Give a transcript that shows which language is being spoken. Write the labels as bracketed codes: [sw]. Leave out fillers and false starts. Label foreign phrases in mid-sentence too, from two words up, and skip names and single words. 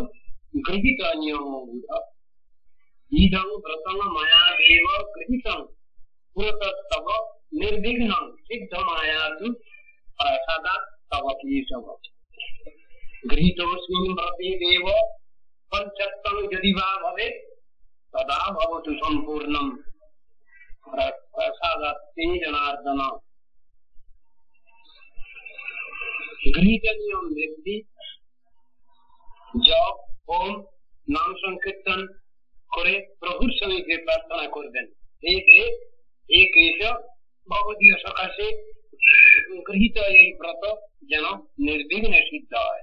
[sa] গৃহীত নিয়ম ইদং ব্রতং মায়া দেব গৃহীতং পুরতস্তব নির্বিঘ্নং সিদ্ধমায়াতু প্রসাদাৎ তব কেশব গৃহীতোऽস্মিन् ব্রতে দেব পঞ্চত্বং যদি वा ভবেৎ তদা ভবতু সম্পূর্ণং প্রসাদাৎ তে জনার্দন। [bn] গৃহীত নিয়ম ব্যক্তি জপ, হোম, নাম সংকীর্তন করে প্রভুর সঙ্গে প্রার্থনা করবেন, হে দেব, হে কেশব, ভগবতীয় সকাশে গৃহীত এই ব্রত যেন নির্বিঘ্নে সিদ্ধ হয়।